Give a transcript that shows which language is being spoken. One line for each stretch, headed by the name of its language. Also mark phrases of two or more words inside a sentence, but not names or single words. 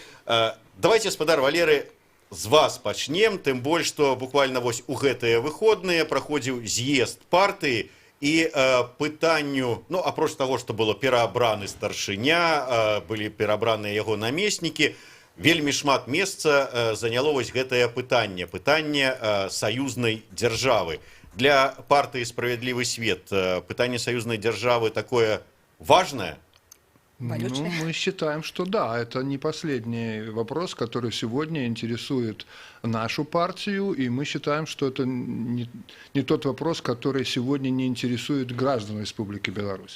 Belarusian: Давайте, гаспадар Валерый, з вас пачнем, тым больш, што буквально вось у гэтыя выходныя праходзіў з'езд партыі і пытанню, ну, апроч таго, што было пераабраны старшыня, былі пераабраныя яго намеснікі, вельмі шмат месца заняло вось гэтае пытанне саюзнай дзяржавы. Для партыі «Справядлівы свет» пытанне саюзнай дзяржавы
Russian: такое важное? Ну, мы считаем, что да, это не последний вопрос, который сегодня интересует нашу партию, и мы считаем, что это не тот вопрос, который сегодня не интересует граждан Республики Беларусь.